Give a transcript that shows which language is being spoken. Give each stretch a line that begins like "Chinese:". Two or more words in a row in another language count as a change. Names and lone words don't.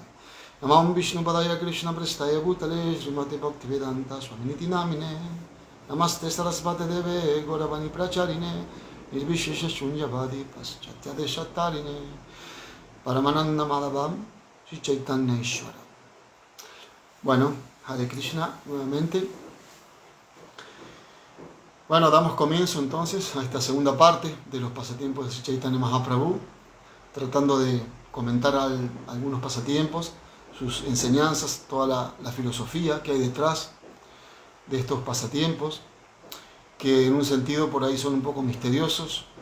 Sanskrit: नमः विष्णु पादाय कृष्ण प्रेष्ठाय भूतले श्रीमते भक्तिवेदान्त स्वामिनिति नामिने नमस्ते सारस्वते देवे गौरवाणी प्रचारिणे निर्विशेष शून्यवादि पाश्चात्य देशतारिणे परमानन्द माधवं श्री चैतन्य ईश्वर.
Spanish: Bueno,
Sanskrit: हरे कृष्ण
Spanish: nuevamente. Bueno, damos comienzo entonces a esta segunda parte de los pasatiempos de Sri Chaitanya Mahaprabhu, tratando de comentar algunos pasatiempos, sus enseñanzas, toda la filosofía que hay detrás de estos pasatiempos, que en un sentido por ahí son un poco misteriosos,